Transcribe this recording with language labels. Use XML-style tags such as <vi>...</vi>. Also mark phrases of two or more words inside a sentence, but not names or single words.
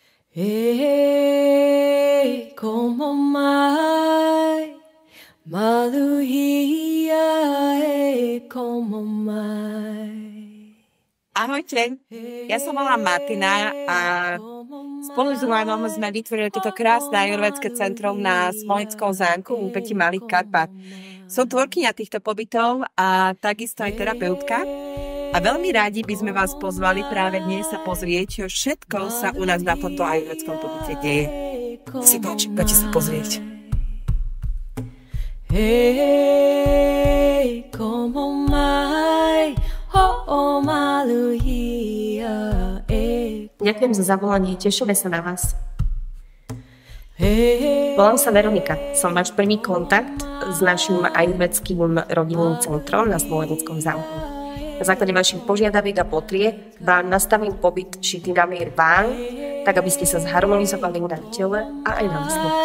<haw>Como mai maluhia, como mai.</haw> <sk>Ahojte, ja som volám Martina a spolu s Milanom sme vytvorili toto krásne ajurvédske centrum na Smolickom zámku v úpetí Malých Karpát. Som tvorkyňa týchto pobytov a takisto aj terapeutka. A veľmi rádi by sme vás pozvali práve dnes sa pozrieť, čo všetko sa u nás na tomto ajurvédskom pobyte deje. Si páči, poďte sa pozrieť.</sk> <haw>Como mai, maluhia.</haw> <sk>Ďakujem za zavolanie, tešíme sa na vás. Volám sa Veronika, som váš prvý kontakt s našim ajurvédskym rodinným centrom na Smoleneckom zámku. Na základe vašich požiadaviek a potrieb vám nastavím pobyt Šitinamír Bán, tak aby ste sa zharmonizovali na tele a aj na mysli.</sk>